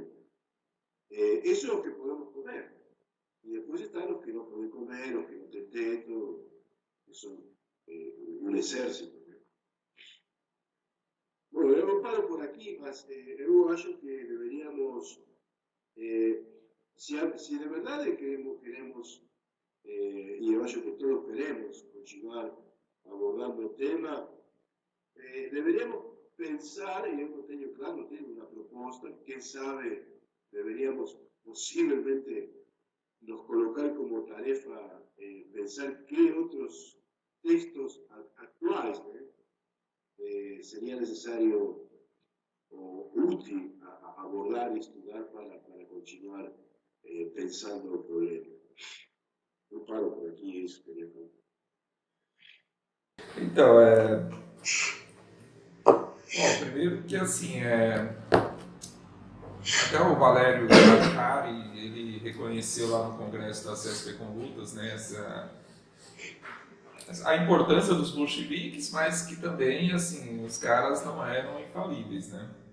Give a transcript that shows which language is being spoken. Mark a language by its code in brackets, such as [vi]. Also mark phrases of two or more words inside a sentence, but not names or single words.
[es] Eso es lo que podemos comer. Y después están los que no pueden comer, los que no tienen teto, que son un ejército. Bueno, [pt] eu paro por aqui, mas eu acho que deveríamos, se de verdade queremos e eu acho que todos queremos continuar abordando o tema, deveríamos pensar, e eu não tenho claro, não tenho uma proposta, quem sabe [es] deberíamos posiblemente [pt] nos colocar como tarefa pensar [es] qué otros textos actuales sería necesario o útil abordar y estudiar para continuar pensando el problema. [pt] Eu paro por aqui, isso que eu queria falar. Então, bom, primeiro que assim, até o Valério Radicari, ele reconheceu lá no Congresso da CSP com Lutas, né, a importância dos bolcheviques, mas que também, assim, os caras não eram infalíveis, né?